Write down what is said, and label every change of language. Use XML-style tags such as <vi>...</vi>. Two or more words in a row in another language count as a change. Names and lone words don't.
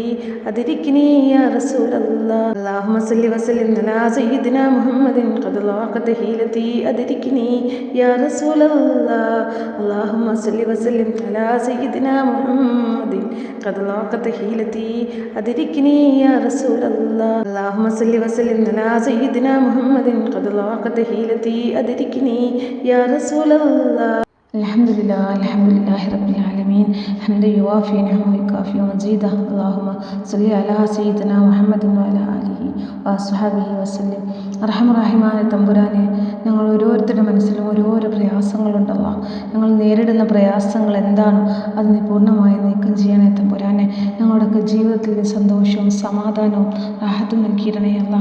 <ar>أدركني يا رسول الله اللهم صل وسلم على سيدنا محمد قد ضاقت حيلتي أدركني يا رسول الله اللهم صل وسلم على سيدنا محمد قد ضاقت حيلتي أدركني يا رسول الله اللهم صل وسلم على سيدنا محمد قد ضاقت حيلتي أدركني يا رسول الله الحمد لله رب العالمين حمدا يوافي نعمه ويكافئ مزيده اللهم صل على سيدنا محمد وعلى آله وأصحابه وسلم.</ar> <ml>റഹ്മാനായ തമ്പുരാനെ, ഞങ്ങൾ ഓരോരുത്തരുടെ മനസ്സിലും ഓരോരോ പ്രയാസങ്ങളുണ്ടല്ലോ. ഞങ്ങൾ നേരിടുന്ന പ്രയാസങ്ങൾ എന്താണ് അത് നീ പൂർണ്ണമായി നീക്കം ചെയ്യണേ തമ്പുരാനെ. ഞങ്ങളുടെയൊക്കെ ജീവിതത്തിൽ നീ സന്തോഷവും സമാധാനവും റാഹത്തും നൽകിയിടണേ അല്ലാ.</ml>